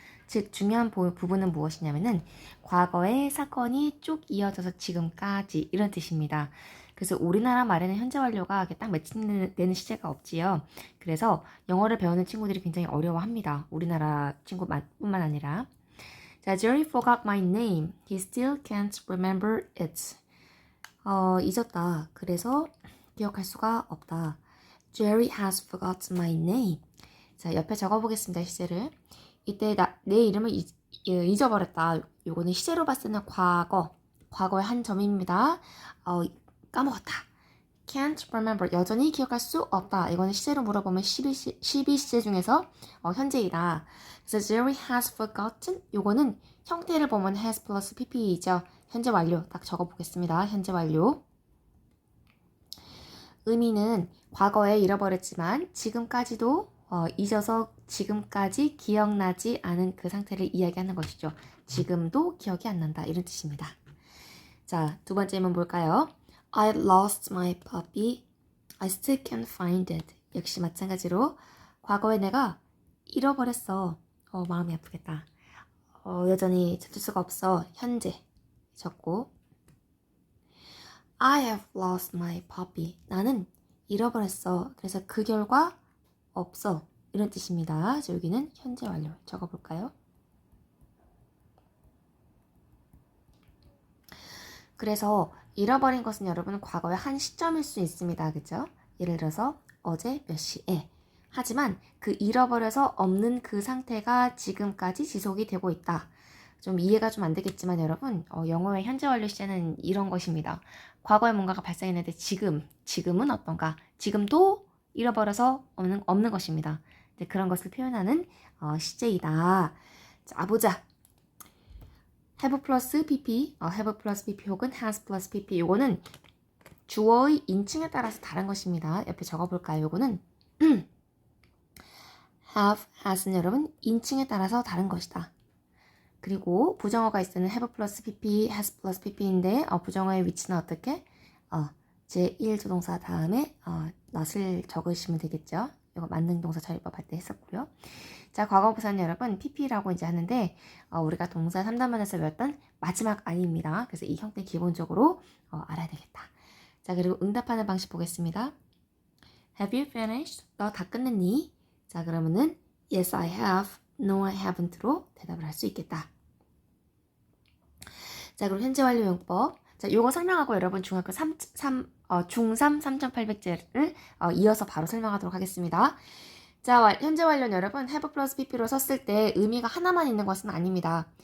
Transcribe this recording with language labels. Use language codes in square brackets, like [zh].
[ko] 즉 중요한 부분은 무엇이냐면은 과거의 사건이 쭉 이어져서 지금까지 이런 뜻입니다. 그래서 우리나라 말에는 현재 완료가 딱 매칭되는 시제가 없지요. 그래서 영어를 배우는 친구들이 굉장히 어려워합니다. 우리나라 친구뿐만 아니라. [en] 자, Jerry forgot my name. He still can't remember it. [ko] 잊었다. 그래서 기억할 수가 없다. [en] Jerry has forgotten my name. [ko] 자, 옆에 적어보겠습니다. 시제를. 이때 내 이름을 잊어버렸다. 요거는 시제로 봤을 때는 과거의 한 점입니다. 까먹었다. [en] Can't remember. [ko] 여전히 기억할 수 없다. 이거는 시제로 물어보면 12시제 중에서 현재이다. [en] 그래서 Jerry has forgotten. [ko] 요거는 형태를 보면 has 플러스 pp이죠. 현재 완료. 딱 적어보겠습니다. 현재 완료. 의미는 과거에 잃어버렸지만 지금까지도 잊어서 지금까지 기억나지 않은 그 상태를 이야기하는 것이죠. 지금도 기억이 안 난다. 이런 뜻입니다. 자, 두 번째는 뭘까요? [en] I lost my puppy. I still can't find it. [ko] 역시 마찬가지로 과거에 내가 잃어버렸어. 마음이 아프겠다. 여전히 찾을 수가 없어. [en] 현재 적고 I have lost my puppy. [ko] 나는 잃어버렸어. 그래서 그 결과 없어. 이런 뜻입니다. 자, 여기는 현재 완료 적어볼까요? 그래서 잃어버린 것은 여러분 과거의 한 시점일 수 있습니다. 그죠? 예를 들어서 어제 몇 시에. 하지만 그 잃어버려서 없는 그 상태가 지금까지 지속이 되고 있다. 좀 이해가 좀 안 되겠지만 여러분 영어의 현재 완료 시제는 이런 것입니다. 과거에 뭔가가 발생했는데 지금은 어떤가? 지금도 잃어버려서 없는 것입니다. 그런 것을 표현하는 시제이다. 자, 보자. have 플러스 pp, have 플러스 pp 혹은 has 플러스 pp. 요거는 주어의 인칭에 따라서 다른 것입니다. 옆에 적어볼까요? 요거는 have, has는 여러분 인칭에 따라서 다른 것이다. 그리고 부정어가 있으면 have 플러스 pp, has 플러스 pp인데 부정어의 위치는 어떻게? 제1조동사 다음에 not을 적으시면 되겠죠. 이거 만능동사 처리법 할 때 했었고요. 자, 과거부사는 여러분 pp라고 이제 하는데 우리가 동사 3단원에서 배웠던 마지막 아니입니다. 그래서 이 형태 기본적으로 알아야 되겠다. 자, 그리고 응답하는 방식 보겠습니다. [en] Have you finished? [ko] 너 다 끝냈니? [en] 자, 그러면은 Yes, I have. No, I haven't [ko] 로 대답을 할 수 있겠다. 자, 그럼 현재 완료 용법. 자, 요거 설명하고 여러분 중학교 중3 3800제를 이어서 바로 설명하도록 하겠습니다. 자, 현재 완료는 여러분 have 플러스 pp로 썼을 때 의미가 하나만 있는 것은 아닙니다.